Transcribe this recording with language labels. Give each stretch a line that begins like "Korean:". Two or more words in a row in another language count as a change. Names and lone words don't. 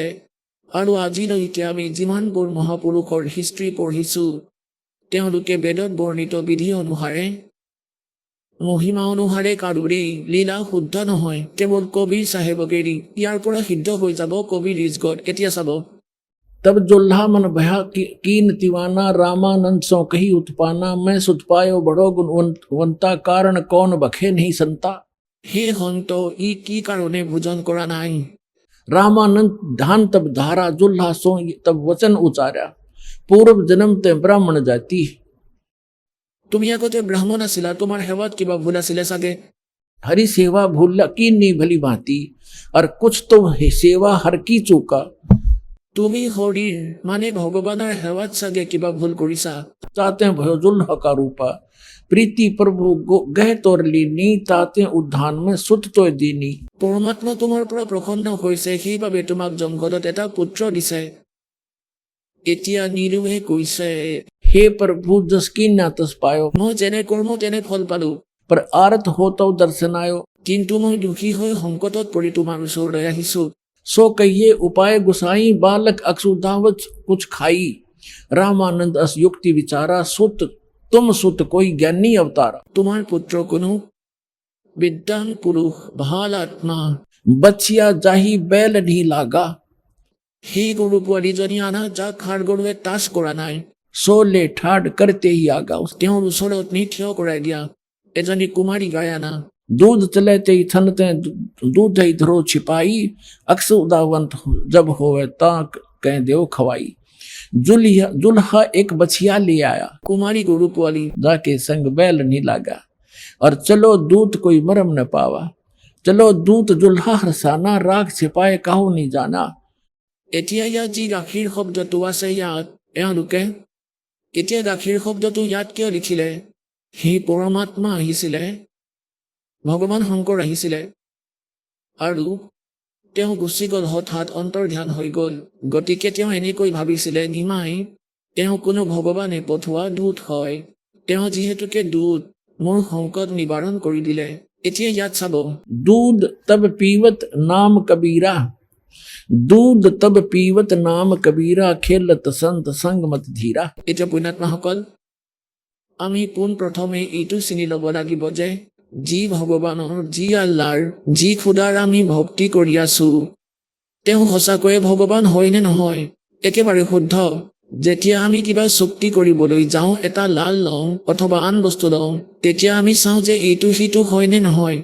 Assamese: আৰু আজিলৈকে আমি যিমানবোৰ মহাপুৰুষৰ হিষ্ট্ৰী পঢ়িছোঁ, তেওঁলোকে বেদত বৰ্ণিত বিধি অনুসাৰে, মহিমা অনুসাৰে কাৰোৰেই লীলা শুদ্ধ নহয়, কেৱল কবিৰ চাহেবকেৰি ইয়াৰ পৰা সিদ্ধ হৈ যাব কবিৰ ৰিজগত। এতিয়া চাব।
Hindi: तब जुल्हा मन भया कीन तिवाना रामानंद सो कही उत्पाना। मैं सुत पायो बड़ो गुणवंता कारण कौन बखे नहीं संता।
Assamese: হে সন্ত, ই কি কাৰণে ভোজন কৰা নাই?
Hindi: रामानंद ध्यान तब धारा जुल्हा सो तब वचन उचारा। पूर्व जन्म ते ब्राह्मण जाती।
Assamese: তুমি আগতে ব্ৰাহ্মণ আছিলা, তোমাৰ সেৱাত কিবা ভুল আছিলে চাগে।
Hindi: हरि सेवा भूल की नहीं भली भांति और कुछ तो सेवा हर की चूका।
Assamese: তুমি হৰিৰ মানে ভগৱানৰ সেৱাত চাগে কিবা ভুল কৰিছা।
Hindi: चाहते भयो जुल्हा का रूपा प्रीति प्रभु गह तोर लीनी। ताते उद्धान में सुत तो दीनी।
Assamese: পৰমাত্মা তোমাৰ পৰা প্ৰসন্ন হৈছে, সেইবাবে তোমাক জংঘলত এটা পুত্ৰ দিছে। এতিয়া নিৰুৱে কৈছে,
Hindi: हे प्रभु जस की ना तस पायो।
Assamese: মই যেনে কৰ্ম তেনে ফল পালো,
Hindi: पर आरत हो तो दर्शन आयो।
Assamese: কিন্তু মই দুখী হৈ সংকটত পৰি তোমাৰ ওচৰলৈ আহিছো।
Hindi: सो कहिए उपाय गुसाई बालक अक्षुदावत कुछ खाई। रामानंद अस युक्ति विचारा सुत तुम सुत कोई ज्ञानी अवतारा।
Assamese: তোমাৰ পুত্ৰ কোনো বিদ্বান পুৰুষ, ভাল আত্মা।
Hindi: बचिया जाही बैल नहीं लागा।
Assamese: সেই গৰু পোৱালীজনী আনা, যাক ষাঁড় গৰুৱে টাচ কৰা নাই।
Hindi: सो ले ठाड़ करते ही आगा।
Assamese: তেওঁৰ ওচৰত নি থিয় কৰাই দিয়া। এজনী কুমাৰী গাই আনা।
Hindi: दूध चले ते थनते दूध इधरो छिपाई, अक्स उदावंत जब होवे ता कह देव खवाई। जुल्हा एक बछिया ले आया, कुमारी को रूप वाली जाके संग बैल नहीं लागा, और चलो दूत कोई मरम न पावा। चलो दूत जुल्हा हरसाना, राग छिपाए काहू नहीं जाना।
Assamese: এতিয়া ইয়াত যি গাখীৰ শব্দটো আছে ইয়াত এওঁলোকে এতিয়া গাখীৰ শব্দটো ইয়াত কিয় লিখিলে? সেই পৰমাত্মা আহিছিলে, ভগৱান শংকৰ আহিছিলে আৰু তেওঁ গুচি গ'ল, হঠাৎ অন্তৰ্ধান হৈ গ'ল। গতিকে তেওঁ এনেকৈ ভাবিছিলে নিমাই তেওঁ কোনো ভগৱানে পঠোৱা দূত হয়, তেওঁ যিহেতুকে দূত মোৰ সংকট নিবাৰণ কৰি দিলে। এতিয়া ইয়াত চাব,
Hindi: दूध तब पीवत नाम कबीरा, दूध तब पीवत नाम कबीरा, खेलत संत संग मत धीरा।
Assamese: এতিয়া পুণ্যাত্মাসকল, আমি পোনপ্ৰথমে এইটো চিনি ল'ব লাগিব যে যি ভগৱানৰ, যি আল্লাৰ, যি খুদাৰ আমি ভক্তি কৰি আছো, তেওঁ সঁচাকৈয়ে ভগৱান হয় নে নহয়? একেবাৰে শুদ্ধ। যেতিয়া আমি কিবা চুক্তি কৰিবলৈ যাওঁ, এটা লাল লওঁ অথবা আন বস্তু লওঁ, তেতিয়া আমি চাওঁ যে এইটো সিটো হয় নে নহয়।